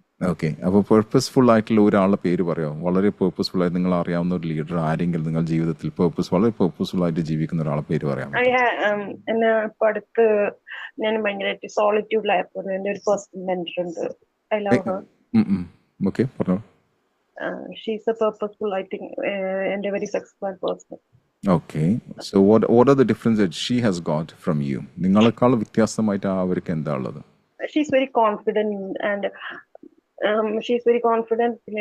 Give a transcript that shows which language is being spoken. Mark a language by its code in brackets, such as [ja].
[ml] Okay. അപ്പൊ purposeful ആയിട്ടുള്ള ഒരാളുടെ പേര് പറയാമോ? വളരെ പർപ്പസ്ഫുൾ ആയിട്ട് നിങ്ങൾ അറിയാവുന്ന ഒരു ലീഡർ ആരെങ്കിലും നിങ്ങൾ ജീവിതത്തിൽ വളരെ പർപ്പസ്ഫുൾ ആയിട്ട് ജീവിക്കുന്ന ഒരാളെ പേര് പറയാമോ? എന്നെ ഇപ്പൊ അടുത്ത് ഞാൻ ഭയങ്കരമായിട്ട് സോളിറ്റ്യൂഡിലായപ്പോൾ എന്റെ ഒരു പേഴ്സണൽ മെന്റർ ഉണ്ട്. [en] I love her. [ml] ഓക്കെ, പറഞ്ഞോ. [en] She's a purposeful, I think, and a very successful person. Okay. So what are the differences that she has got from you? [ml] നിങ്ങളെക്കാൾ വ്യത്യാസമായിട്ട് അവർക്ക് എന്താ ഉള്ളത്? [en] She's very confident, and she's very confident.